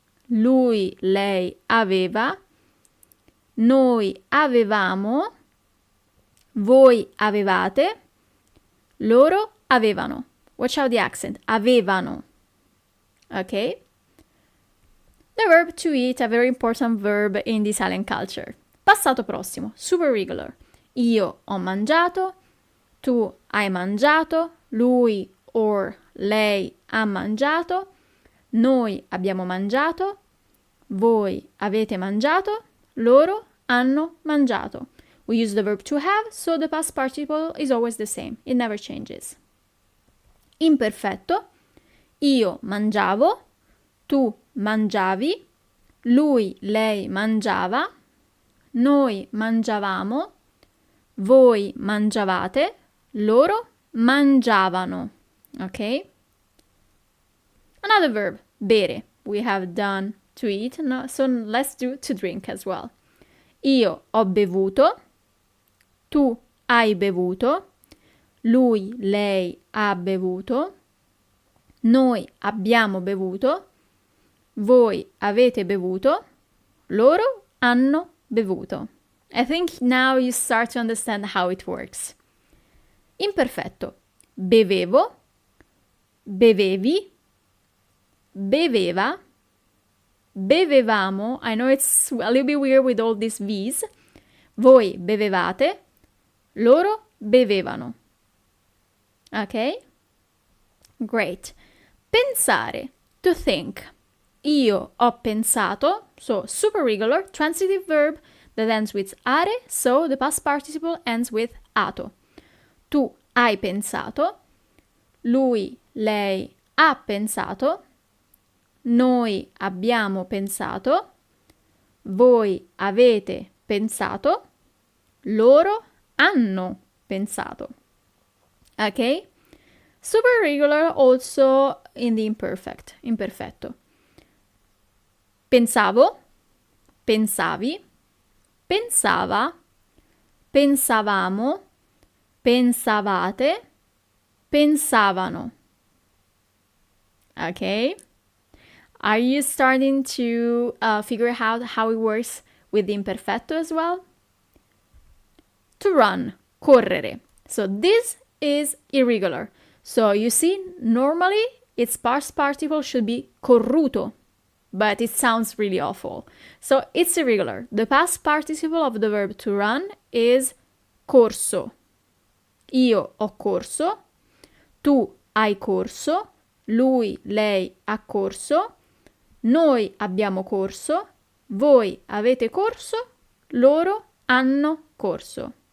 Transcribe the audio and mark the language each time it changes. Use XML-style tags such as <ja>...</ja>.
<it>Lui, lei aveva. Noi avevamo. Voi avevate. Loro avevano.</it> <en>Watch out the accent.</en> <it>Avevano. Okay?</it> <en>The verb to eat, a very important verb in the Italian culture. Passato prossimo, super regular.</en> <it>Io ho mangiato, tu hai mangiato, lui or lei ha mangiato, noi abbiamo mangiato, voi avete mangiato, loro hanno mangiato.</it> <en>We use the verb to have, so the past participle is always the same. It never changes. Imperfetto.</en> <it>Io mangiavo, tu mangiavi, lui, lei mangiava, noi mangiavamo, voi mangiavate, loro mangiavano.</it> <en>Okay? Another verb, bere. We have done to eat, no, so let's do to drink as well.</en> <it>Io ho bevuto, tu hai bevuto, lui, lei ha bevuto, noi abbiamo bevuto, voi avete bevuto, loro hanno bevuto.</it> <en>I think now you start to understand how it works. Imperfetto.</en> <it>bevevo, bevevi, beveva, bevevamo.</it> <en>I know it's a little bit weird with all these V's.</en> <it>Voi bevevate, loro bevevano.</it> <en>Ok? Great. Pensare, to think.</en> <it>Io ho pensato,</it> <en>so super regular, transitive verb that ends with are, so the past participle ends with ato.</en> <it>Tu hai pensato, lui, lei ha pensato, noi abbiamo pensato, voi avete pensato, loro hanno pensato.</it> <en>Ok? Super regular also in the imperfetto.</en> <it>Pensavo, pensavi, pensava, pensavamo, pensavate, pensavano.</it> <en>Okay? Are you starting to figure out how it works with the imperfetto as well? To run, correre. So this is irregular. So you see, normally its past participle should be corruto, but it sounds really awful. So it's irregular. The past participle of the verb to run is corso.</en> <it>Io ho corso, tu hai corso, lui, lei ha corso, noi abbiamo corso, voi avete corso, loro hanno corso.</it>